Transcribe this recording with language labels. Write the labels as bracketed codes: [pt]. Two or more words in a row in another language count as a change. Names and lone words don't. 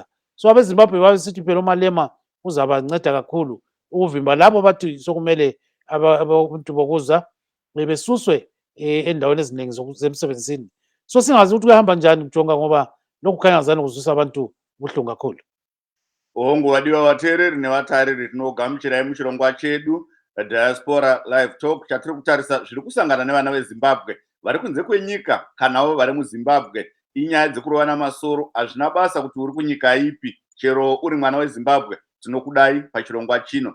[nd] So abezimbabwe babesithi phela uMalema uzabanceda kakhulu ukuvimba labo bathi sokumele abantu bokuza besuswe endaweni eziningi zemsebenzini. So singazi ukuthi kuyahamba njani Jonga, ngoba lokhu khanya ngazani kuzwisa abantu ubuhlungu kakhulu. [sn] Hongu wadiwa vateereri nevatariri, tinogamuchirai muchirongwa chedu Diaspora Live Talk chatiri kutarisa zviri kusangana nevana veZimbabwe vari kunze kwenyika kanawo vari muZimbabwe. Inyaya dzekurovana masoro, hazvina basa kuti uri kunyika ipi, chero uri mwana weZimbabwe tinokudai pachirongwa chino.